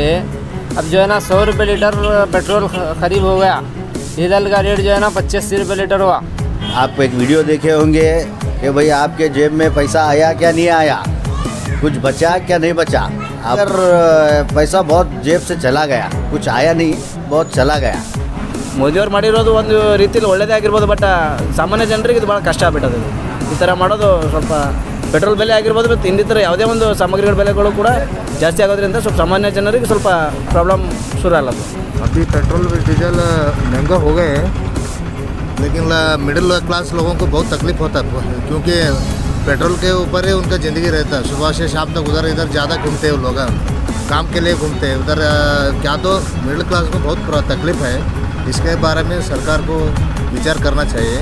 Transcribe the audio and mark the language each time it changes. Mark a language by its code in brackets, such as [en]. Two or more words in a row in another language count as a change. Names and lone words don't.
[hi] अब जो है ना 100 रुपये लीटर पेट्रोल खरीद हो गया, डीजल का रेट जो है ना 85 रुपये लीटर हुआ। आप एक वीडियो देखे होंगे कि भाई आपके जेब में पैसा आया क्या नहीं आया, कुछ बचा क्या नहीं बचा। अगर पैसा बहुत जेब से चला गया, कुछ आया नहीं, बहुत चला गया। [kn] ಮೋದಿಯವರು ಮಾಡಿರೋದು ಒಂದು ರೀತಿಯಲ್ಲಿ ಒಳ್ಳೆಯದೇ ಆಗಿರ್ಬೋದು, ಬಟ್ ಸಾಮಾನ್ಯ ಜನರಿಗೆ ಇದು ಭಾಳ ಕಷ್ಟ ಆಗ್ಬಿಟ್ಟದೆ ಈ ಥರ ಮಾಡೋದು। ಸ್ವಲ್ಪ ಪೆಟ್ರೋಲ್ ಬೆಲೆ ಆಗಿರ್ಬೋದು ಮತ್ತು ಇನ್ನಿತರ ಯಾವುದೇ ಒಂದು ಸಾಮಗ್ರಿಗಳ ಬೆಲೆಗಳು ಕೂಡ ಜಾಸ್ತಿ ಆಗೋದ್ರಿಂದ ಸ್ವಲ್ಪ ಸಾಮಾನ್ಯ ಜನರಿಗೆ ಸ್ವಲ್ಪ ಪ್ರಾಬ್ಲಮ್ ಶುರು ಆಗಲ್ಲ। [hi] अभी पेट्रोल डीजल महंगा हो गए हैं, लेकिन [en] middle class [hi] लोगों को बहुत तकलीफ होता है क्योंकि पेट्रोल के ऊपर ही उनका ज़िंदगी रहता है। सुबह से शाम तक उधर इधर ज़्यादा घूमते हैं लोग, काम के लिए घूमते हैं उधर। क्या तो [en] middle class [hi] को बहुत तकलीफ है, इसके बारे में सरकार को विचार करना चाहिए।